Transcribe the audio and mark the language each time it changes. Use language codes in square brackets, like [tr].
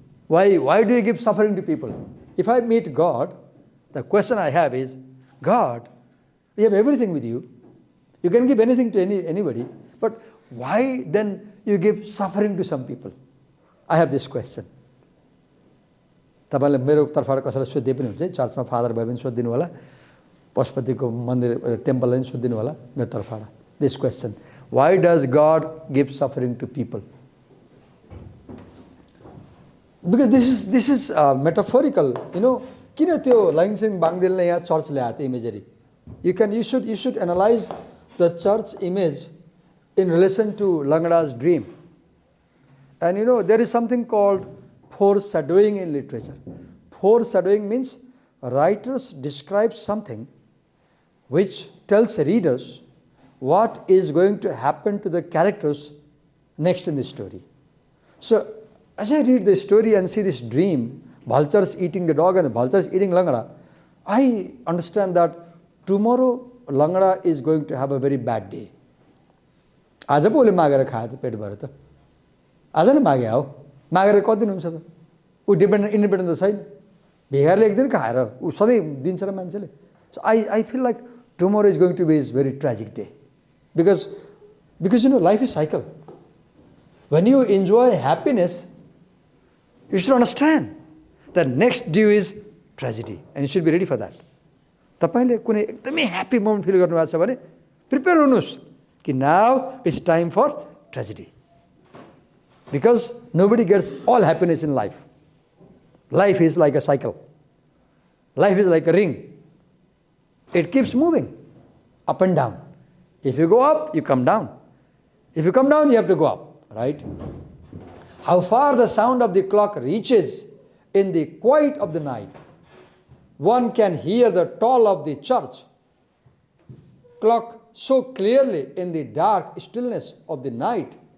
[en] Why do you give suffering to people if I meet God the question I have is God you have everything with you You can give anything to anybody, but why then you give suffering to some people? I have this question. [ne] तपाईले मेरो तर्फबाट कसैलाई सोध्दै पनि हुन्छ चर्चमा father भए पनि सोधिदिनु होला पशुपतिको मन्दिर टेम्पललाई पनि सोधिदिनु होला मेरो तर्फबाट [en] this question. Why does God give suffering to people? Because this is metaphorical, [ne] किन त्यो लाइनसिङ बाङदेलले यहाँ चर्च ल्याएको थियो imagery [en] you should analyze the church image in relation to Langada's dream. And there is something called foreshadowing in literature. foreshadowing means writers describe something which tells readers what is going to happen to the characters next in the story. So, as I read the story and see this dream, vultures eating the dog and the vultures eating Langada, I understand that tomorrow Langada is going to have a very bad day. [ne] आज पो उसले मागेर खायो त पेट भएर त आज नै मागे हो मागेर कति दिन हुन्छ त ऊ इन्डिपेन्डेन्ट त छैन भिखारीले एक दिन खाएर ऊ सधैँ दिन्छ र मान्छेले [en] So I feel like tomorrow is going to be is very tragic day because life is cycle. When you enjoy happiness, you should understand that next due is tragedy and you should be ready for that. [ne] तपाईले कुनै एकदमै happy moment feel गर्नुभएको छ भने prepare हुनुहोस् कि [en] now it's time for tragedy. Because nobody gets all happiness in life. Life is like a cycle. Life is like a ring. It keeps moving up and down. If you go up, you come down. If you come down, you have to go up, right? How far the sound of the clock reaches in the quiet of the night, one can hear the toll of the church clock so clearly in the dark stillness of the night.